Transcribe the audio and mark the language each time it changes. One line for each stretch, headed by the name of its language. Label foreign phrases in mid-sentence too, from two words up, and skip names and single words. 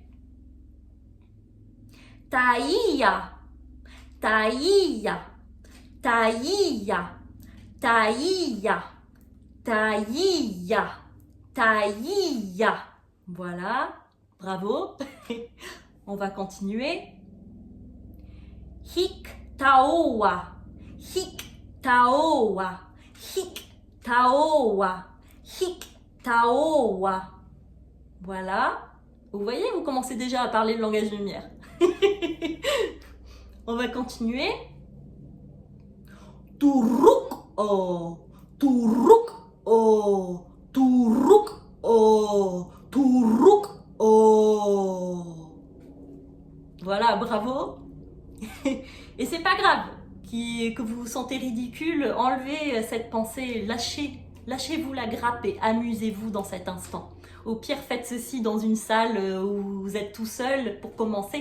French: Taïya. Taïya. Taïya. Taïya. Taïya. Taïya. Voilà. Bravo. On va continuer. Hik taoa. Hik taoa. Hik taoa. Hik taoa. Voilà. Vous voyez, vous commencez déjà à parler le langage de lumière. On va continuer. Turuk o. Turuk o. Turuk o. Turuk o. Voilà, bravo. Et c'est pas grave que vous vous sentez ridicule. Enlevez cette pensée, lâchez-vous la grappe et amusez-vous dans cet instant. Au pire, faites ceci dans une salle où vous êtes tout seul pour commencer.